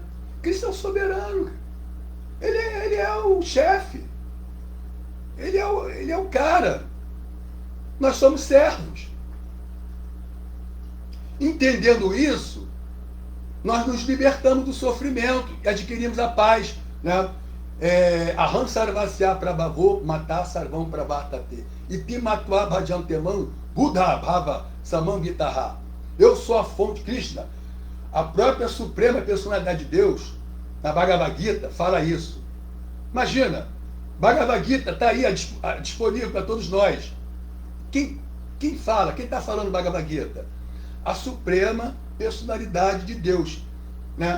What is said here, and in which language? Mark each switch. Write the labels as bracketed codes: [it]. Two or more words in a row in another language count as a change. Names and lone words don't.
[pt] Cristo é o soberano. Ele é o chefe. Ele é o cara. Nós somos servos. Entendendo isso, nós nos libertamos do sofrimento e adquirimos a paz, né? [sa] Aham sarvasya prabhavo matar sarvam prabhatate iti matva bhajantemam buddha bhava samam vitaha. [pt] Eu sou a fonte, Krishna, a própria suprema personalidade de Deus, na Bhagavad Gita, fala isso. Imagina, Bhagavad Gita está aí disponível para todos nós. Quem fala? Quem está falando Bhagavad Gita? A suprema personalidade de Deus, né?